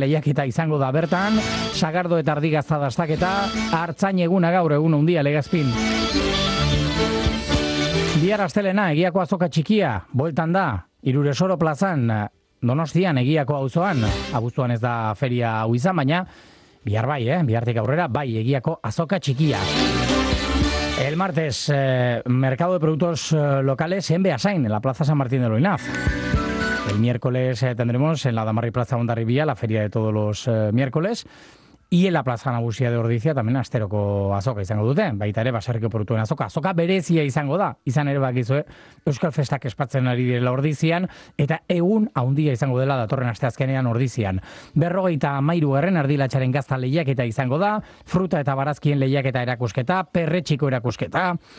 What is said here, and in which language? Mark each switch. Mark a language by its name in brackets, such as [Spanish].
[Basque] Lehiaketa izango da bertan, sagardo eta ardi gazta dastaketa, artzain eguna gaur egun handia Legazpin. Bihar astelena, Egiako Azoka Txikia, bueltan da, Irurezoro plazan, Donostian, Egiako auzoan, abuztuan ez da feria hau izan, baina bihar bai, bihartik aurrera, bai, Egiako Azoka Txikia. [Spanish] El martes, mercado de productos locales en Beasain, en la Plaza San Martín de Loinaz. El miércoles tendremos en la Damarri Plaza Hondarribia, la feria de todos los miércoles. Y en la Plaza Nagusia de Ordizia también [Basque] asteroko azoka izango dute. Baita ere baserriko produktuen azoka. Azoka berezia izango da. Izan ere bakizue Euskal Festak espatzen ari direla Ordizian. Eta egun haundia izango dela datorren asteazkenean Ordizian. 43. Ardilatxaren gazta lehiaketa izango da. Fruta eta barazkien lehiaketa erakusketa. Perretxiko erakusketa.